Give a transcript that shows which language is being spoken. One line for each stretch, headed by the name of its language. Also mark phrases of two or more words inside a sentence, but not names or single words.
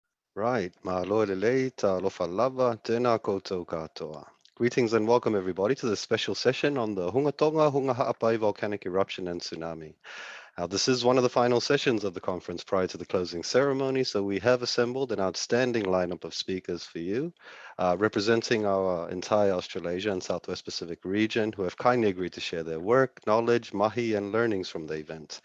English: Right.
Samoan: Ma'aloelelei, ta'alofa lava,
Māori: tēnā koutou katoa.
English: Greetings and welcome everybody to this special session on the Tonga-Hunga Ha-Apai volcanic eruption and tsunami. Now, this is one of the final sessions of the conference prior to the closing ceremony, so we have assembled an outstanding lineup of speakers for you, representing our entire Australasia and Southwest Pacific region, who have kindly agreed to share their work, knowledge, mahi, and learnings from the event.